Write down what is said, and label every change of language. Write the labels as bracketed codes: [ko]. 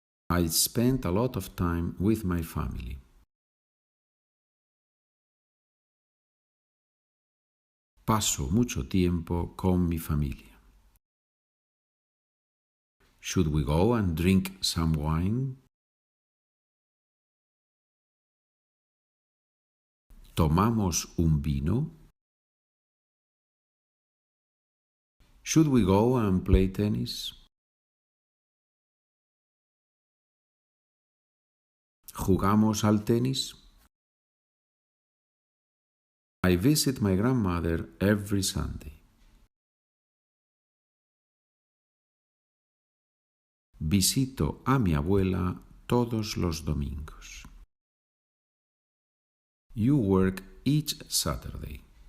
[en] I spend a lot of time with my family. [es] Paso mucho tiempo con mi familia. [en] Should we go and drink some wine? [es] ¿Tomamos un vino? [en] Should we go and play tennis? [es] ¿Jugamos al tenis? [en] I visit my grandmother every Sunday. [es] Visito a mi abuela todos los domingos. [en] You work each Saturday.